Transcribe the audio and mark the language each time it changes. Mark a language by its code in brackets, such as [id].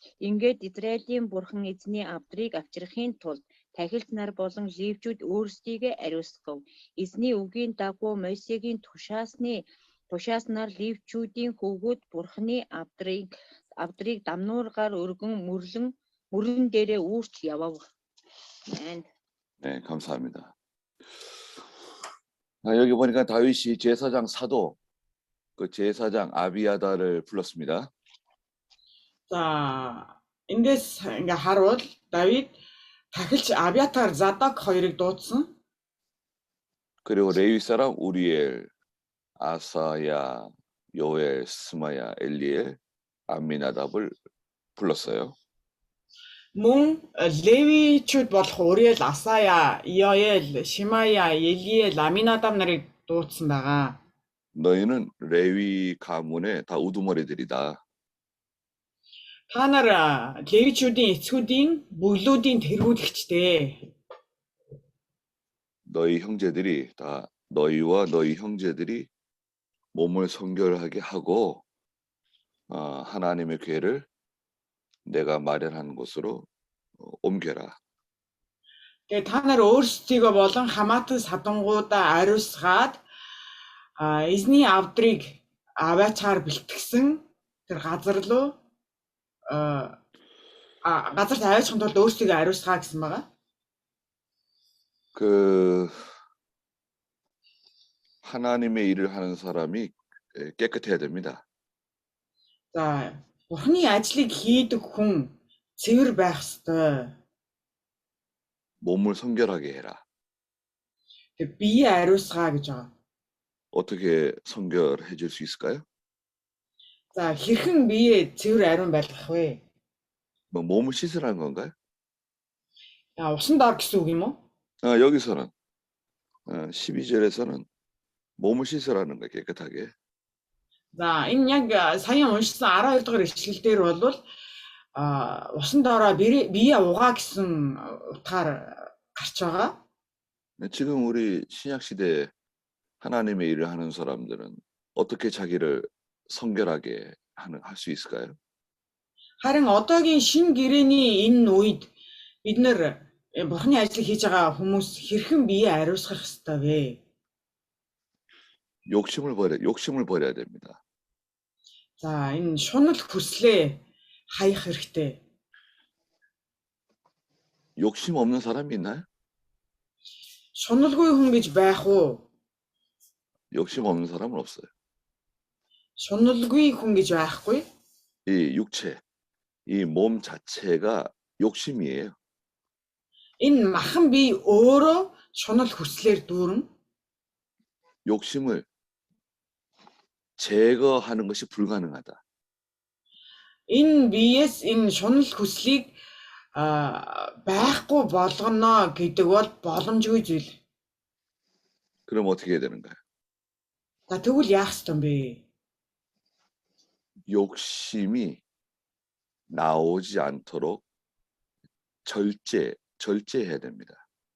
[mn] Ингээд Израилийн бурхан эзний авдрыг авчрахын тулд тахилч нар болон левчүүд өөрсдийгөө ариусгав. Эзний үгийн дагуу Мосегийн тушааснаар левчүүдийн хөвгүүд бурханы авдрыг дамнуургаар өргөн мөрөн дээрээ үүрч явав. [ko] 네, 감사합니다. 여기 보니까 다윗이 제사장 사도, 그 제사장 아비아다를 불렀습니다. [mn] За эндээс ингээ харуул Давид тахилч Абиатар, Задок хоёрыг дуудсан. [ko] 그리고 레위 사람 우리엘, 아사야, 요엘, 스마야, 엘리엘, 암미나답을 불렀어요. [mn] Мөн Левичүүд болох Уриэл, Асая, Йоэл, Шимая, Елиэл, Аминадаб нарыг дуудсан байгаа. [ko] 너희는 레위 가문의 다 우두머리들이다. [mn] Та нар Левичүүдийн эцгүүдийн бүлүүдийн тэргүүлэгчтэй. [ko] 너희 형제들이 다 너희와 너희 형제들이 몸을 성결하게 하고 하나님의 교회를 내가 마련한 곳으로 옮겨라. [mn] Тэгээ та нар өөрсдийгөө болон хамаатан садангуудаа ариусгаад эзний авдрыг аваачаар бэлтгэсэн тэр газар руу газарт аваачихын тулд өөрсдийгөө ариусгаа гэсэн байгаа. [ko] 그 하나님의 일을 하는 사람이 깨끗해야 됩니다. [mn] За Бурхны ажлыг хийдэг хүн цэвэр байх ёстой. [ko] 몸을 성결하게 해라. [mn] Тэгээ бие ариусгаа гэж байгаа. [ko] 어떻게 성결해 줄 수 있을까요? [mn] За хэрхэн биеэ цэвэр ариун байлгах вэ? [ko] 뭐 몸을 씻으라는 건가요? [mn] Усан дор гэсэн үг юм уу? [ko] 여기서는 12절에서는 몸을 씻으라는 거예요. 깨끗하게. [mn] За энэ яг саяхан уншсан 12 дугаар ишлэл дээр бол усан доороо биеэ угаа гэсэн утгаар гарч байгаа. [ko] 지금 우리 신약 시대에 하나님의 일을 하는 사람들은 어떻게 자기를 성결하게 할 수 있을까요? [mn] Харин одоогийн шин гэрээний энэ үед бид нэр Бурхны ажлыг хийж байгаа хүмүүс хэрхэн биеэ ариусгах ёстой вэ? [ko] 욕심을 버려야 됩니다. [mn] За энэ шунал хүслээ хаях хэрэгтэй. [ko] 욕심 없는 사람이 있나요? [mn] Шуналгүй хүн гэж байх уу? [ko] 욕심 없는 사람은 없어요. [mn] Шуналгүй хүн гэж байхгүй. [ko] 이 육체, 이 몸 자체가 욕심이에요. [mn] Энэ махан бие өөрөө шунал хүслээр дүүрэн [ko] 욕심을 제거하는 것이 불가능하다. [mn] энэ биеэс энэ шунал хүслийг байхгүй болгоно гэдэг бол боломжгүй зүйл. [ko] 그럼 어떻게 해야 되는가요? [mn] За тэгвэл яах ёстой юм бэ? [ko] 욕심이 나오지 않도록 절제해야 됩니다.